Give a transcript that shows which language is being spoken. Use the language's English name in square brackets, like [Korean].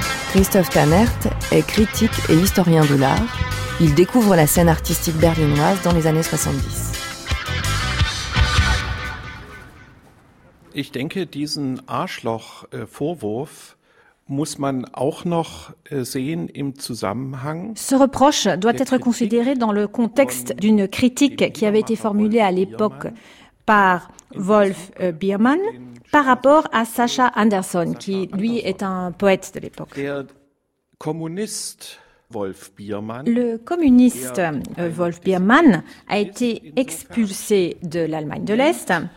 [French] Christophe Tannert est critique et historien de l'art. Il découvre la scène artistique berlinoise dans les années 70. [German] Ich denke, diesen Arschloch-Vorwurf muss man auch noch sehen im Zusammenhang. [French] Ce reproche doit être considéré dans le contexte d'une critique qui avait été formulée à l'époque par Wolf Biermann par rapport à Sacha Anderson, qui lui est un poète de l'époque. Le communiste Wolf Biermann a été expulsé de l'Allemagne de l'Est.